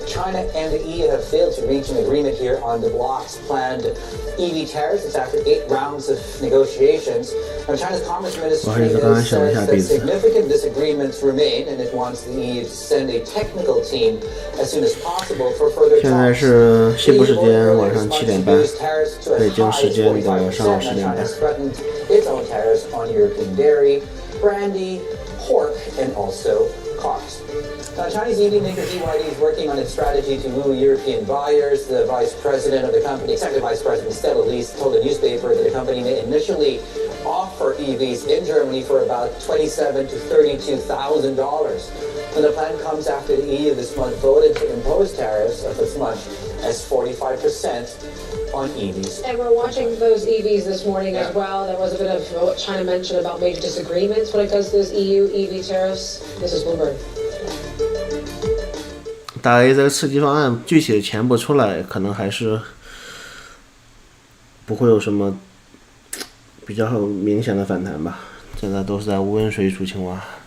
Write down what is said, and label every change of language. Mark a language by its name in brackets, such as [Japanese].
[English] China and the EU have failed to reach an agreement here on the bloc's planned EV tariffs. It's after 8 rounds of negotiations. Now, China's Commerce Ministry says that significant disagreements remain, and it wants the EU to send a technical team as soon as possible for further talks. [Chinese] 现在是西部时间晚上7点半，北京时间的上午10点半。 [English] Its own tariffs on European dairy, brandy, pork, and also cars. Now, Chinese EV maker BYD is working on its strategy to woo European buyers. The vice president of the company, executive vice president Stella Lees, told the newspaper that the company may initially offer EVs in Germany for about $27,000 to $32,000. And the plan comes after the EU this month voted to impose tariffs of as much as 45% on EVs. And we're watching those EVs this morning as well. There was a bit of what China mentioned about major disagreements when it comes to those EU EV tariffs. This is Bloomberg. [Chinese] 大 A 这个刺激方案具体的钱不出来，可能还是不会有什么比较明显的反弹吧。现在都是在温水煮青蛙。